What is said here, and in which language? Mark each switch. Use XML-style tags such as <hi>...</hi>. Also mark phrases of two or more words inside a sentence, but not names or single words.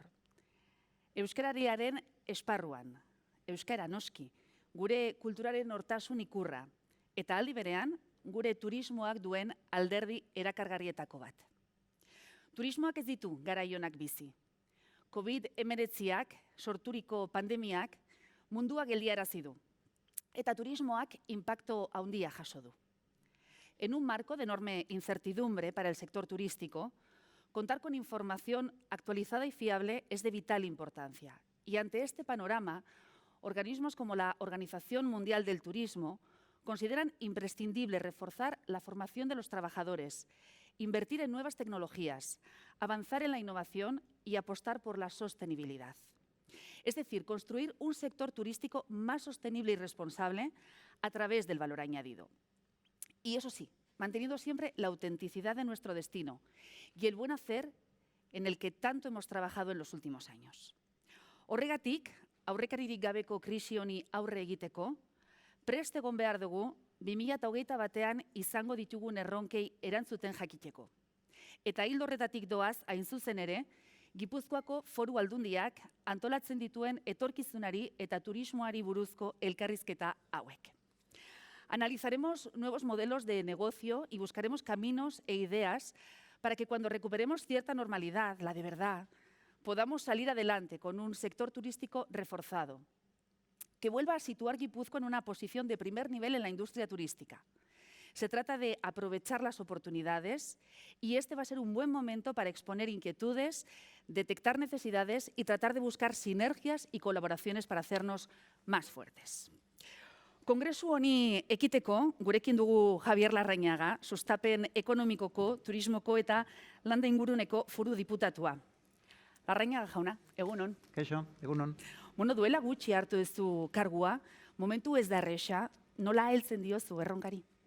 <eu>Euskarariaren esparruan, euskara noski, gure kulturaren hortasun ikurra, eta aldi berean gure turismoak duen alderdi erakargarrietako bat. Turismoak ez ditu garaionak bizi. COVID-19ak sorturiko pandemiak mundua geldiarazi du, eta turismoak impacto handia jaso du.</eu> <es>En un marco de enorme incertidumbre para el sector turístico, contar con información actualizada y fiable es de vital importancia. Y ante este panorama, organismos como la Organización Mundial del Turismo consideran imprescindible reforzar la formación de los trabajadores, invertir en nuevas tecnologías, avanzar en la innovación y apostar por la sostenibilidad. Es decir, construir un sector turístico más sostenible y responsable a través del valor añadido. Y eso sí, manteniendo siempre la autenticidad de nuestro destino y el buen hacer en el que tanto hemos trabajado en los últimos años.</es> <eu>Horregatik, aurrekaririk gabeko krisi honi aurre egiteko, prest egon behar dugu 2021 batean izango ditugun erronkei erantzuten jakiteko. Eta ildo horretatik doaz, hain zuzen ere, Gipuzkoako Foru Aldundiak antolatzen dituen etorkizunari eta turismoari buruzko elkarrizketa hauek.</eu> <es>Analizaremos nuevos modelos de negocio y buscaremos caminos e ideas para que cuando recuperemos cierta normalidad, la de verdad, podamos salir adelante con un sector turístico reforzado, que vuelva a situar Guipúzcoa en una posición de primer nivel en la industria turística. Se trata de aprovechar las oportunidades y este va a ser un buen momento para exponer inquietudes, detectar necesidades y tratar de buscar sinergias y colaboraciones para hacernos más fuertes.</es> <eu>Kongresu honi ekiteko, gurekin dugu Javier Larrañaga, sustapen ekonomikoko, turismoko eta landa inguruneko foru diputatua. Larrañaga jauna, egunon. Kaixo, egunon. Bueno, duela gutxi hartu duzu kargua, momentu ez da erresa, nola heltzen diozu erronkari?</eu>